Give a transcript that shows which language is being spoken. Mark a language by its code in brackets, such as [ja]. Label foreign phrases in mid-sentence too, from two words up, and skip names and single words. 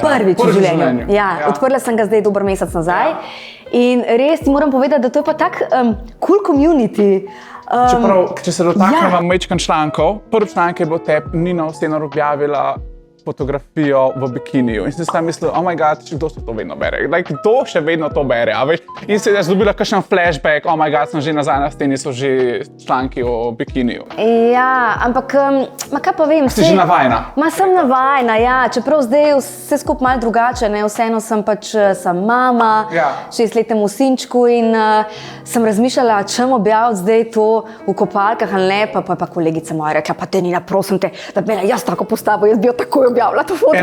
[sl] Prvič v življenju. Ja, odprla sem ga zdaj dober mesec nazaj. In res ti moram povedati, da to je pa tak [en] cool community. [sl] Čeprav, če se dotaknemo majčkan člankov, prvi članek je bil Nina Osenar objavila fotografijo v bikiniju. In sem si tam mislil, [en] oh my god, [sl] kdo se to vedno bere? Kdo še vedno to bere? A veš? In se je dobila kakšen flashback, [en] oh my god, [sl] sem že nazaj na steni, so že članki o bikiniju. Ja, ampak, kaj pa vem? Si že navajena? Sem navajena, ja, čeprav zdaj vse skupaj malo drugače, ne, vseeno sem sem mama, 6-letnemu sinčku in sem razmišljala, čem objaviti zdaj to v kopalkah ali ne, pa kolegica moja rekla, pa te Nina, prosim te, da bi imela jaz tako postavo, jaz bi jo takoj objavila to fotko.